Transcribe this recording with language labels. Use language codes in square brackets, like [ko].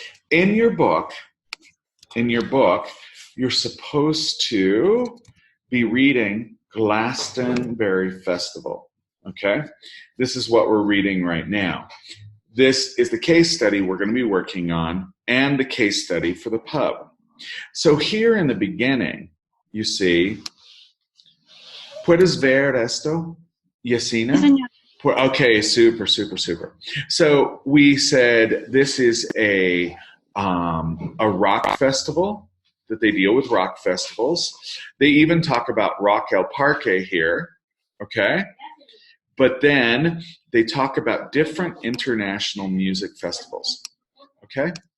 [en] In your book, you're supposed to be reading Glastonbury Festival. Okay. This is what we're reading right now. This is the case study we're going to be working on and the case study for the pub. So here in the beginning, you see, [es] ¿puedes ver esto, Yasina? Sí, señor. [en] Okay, super. So we said this is a rock festival, that they deal with rock festivals. They even talk about Rock El Parque here, okay? But then they talk about different international music festivals, okay?